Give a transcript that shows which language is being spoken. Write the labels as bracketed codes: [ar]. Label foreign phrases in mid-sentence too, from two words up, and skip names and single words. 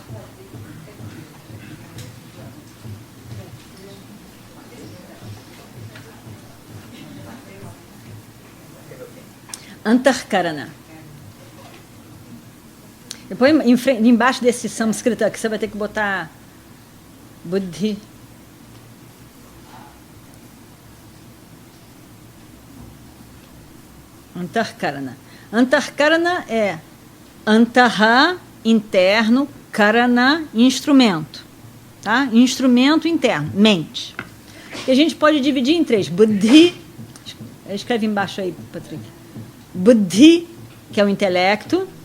[pt] Antarkarana. Depois, embaixo desse Samskrita, que você vai ter que botar Buddhi. Antarkarana. Antarkarana é Antaha, interno, Karana, instrumento. Tá? Instrumento interno, mente. E a gente pode dividir em 3. Buddhi, escreve embaixo aí, Patrick. Buddhi, que é o intelecto.